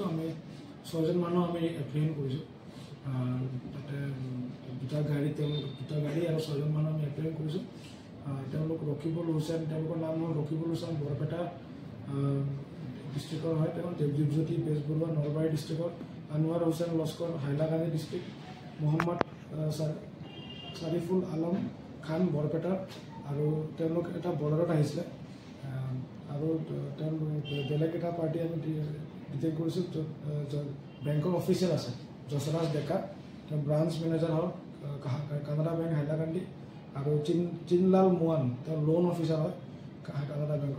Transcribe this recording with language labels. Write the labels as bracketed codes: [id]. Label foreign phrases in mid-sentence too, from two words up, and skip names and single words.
[as] আমি 6 জন মানুহ আমি এপ্ৰিহেণ্ড কৰিছোঁ। তাতে 2টা গাড়ী আৰু 6 জন মানুহ আমি এপ্ৰিহেণ্ড কৰিছোঁ। তেওঁলোক ৰকিবুল হুছেইন, তেওঁলোকৰ নাম হ'ল ৰকিবুল হুছেইন, বৰপেটা ডিস্ট্রিক্টর হয়। দীপজ্যোতি বেজবড়ুয়া নলবাৰী ডিস্ট্রিক্টর, আনোয়ার হোসেন লস্কর হাইলাকান্দি ডিস্ট্রিক্ট, মোহাম্মদ শরীফুল আলম খান বৰপেটাৰ। আৰু তেওঁলোক এটা বৰ্ডাৰত আহিছিলে। আৰু বেলেগ এটা পাৰ্টি আমি ডিটেক্ট কৰিছোঁ য'ত বেংকৰ অফিচিয়েল আছে যশোৰাজ ডেকা, তেওঁ [en] branch manager [as] হয় কানাড়া বেংক হাইলাকান্দি। আৰু চিনলাল মোৱান, তেওঁ [en] loan officer [as] হয় কানাড়া বেংকৰ।